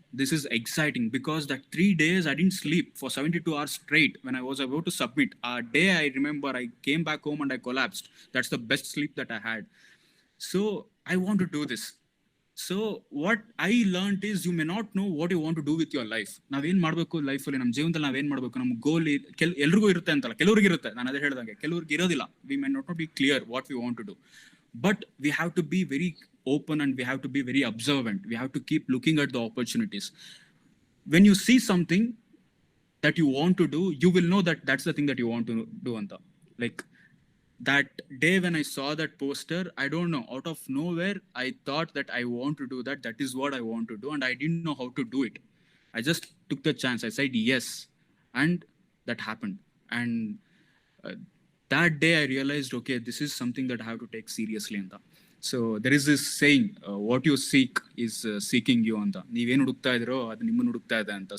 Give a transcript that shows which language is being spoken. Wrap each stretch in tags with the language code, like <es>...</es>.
<en>This is exciting because that 3 days I didn't sleep for 72 hours straight when I was about to submit. A day I remember I came back home and I collapsed. That's the best sleep that I had. So I want to do this. So what I learn is you may not know what you want to do with your life.</en> <kn>ನಾವೇನ್ ಮಾಡಬೇಕು ಲೈಫಲ್ಲಿ, ನಮ್ಮ ಜೀವನದಲ್ಲಿ ನಾವೇನ್ ಮಾಡಬೇಕು, ನಮ್ಮ ಗೋಲ್ ಎಲ್ರಿಗೂ ಇರುತ್ತೆ ಅಂತಲ್ಲ, ಕೆಲವ್ರಿಗೆ ಇರುತ್ತೆ. ನಾನು ಅದೇ ಹೇಳ್ದಂಗೆ ಕೆಲವ್ರಿಗೆ ಇರೋದಿಲ್ಲ.</kn> <en>We may not be clear what we want to do, but we have to be very open and we have to be very observant. We have to keep looking at the opportunities. When you see something that you want to do, you will know that that's the thing that you want to do anta. Like that day when I saw that poster, I don't know, out of nowhere I thought that I want to do that, that is what I want to do, and I didn't know how to do it. I just took the chance, I said yes, and that happened. And that day I realized, okay, this is something that I have to take seriously anta. So there is this saying, what you seek is seeking you anta.</en> <kn>ನೀವೇನು ಹುಡುಕ್ತಾ ಇದ್ರೋ ಅದು ನಿಮ್ಮನ್ನು ಹುಡುಕ್ತಾ ಇದೆ ಅಂತ.</kn>